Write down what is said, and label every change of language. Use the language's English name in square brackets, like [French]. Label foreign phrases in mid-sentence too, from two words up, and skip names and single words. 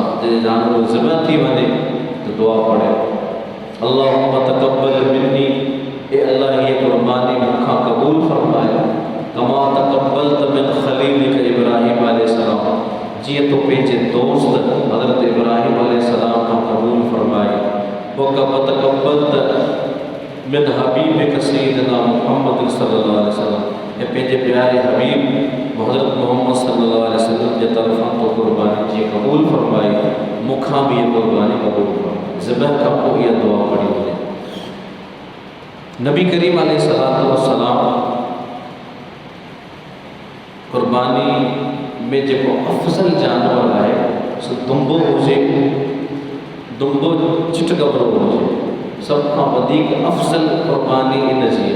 [Sindhi] जॾहिं जानवर ज़िबह थी वञे तो दुआ पढ़े [Arabic] اللهم تقبل مني, [Sindhi] ए अल्लाह ये कुर्बानी मूंखां क़बूल फरमाए, [Arabic] كما تقبلت من خليلك إبراهيم عليه السلام, [Sindhi] जीअं तो पंहिंजे दोस्त हज़रत इब्राहीम अलैहिस्सलाम खां क़बूल फरमाए। [Arabic] وكما تقبلت من حبيبك سيدنا محمد صلى الله عليه وسلم, [Sindhi] ऐं पंहिंजे प्यारे हबीब हज़रत मोहम्मद [Arabic] صلى الله عليه وسلم [Sindhi] जे तरफ़ां तो कुर्बानी जीअं क़बूल फरमाई, मूंखां बि इहा कुर्बानी क़बूल फरमाए। ज़िबह खां पोइ इहा दुआ पढ़ी वञे। नबी करीम [Arabic] عليه الصلاة والسلام [Sindhi] कुर्बानी में जेको अफ़ज़ल जानवर आहे सो दुंबो हुजे, दुंबो चिटकबरो हुजे, सब खां वधीक अफ़ज़ल कुर्बानी इन जी आहे।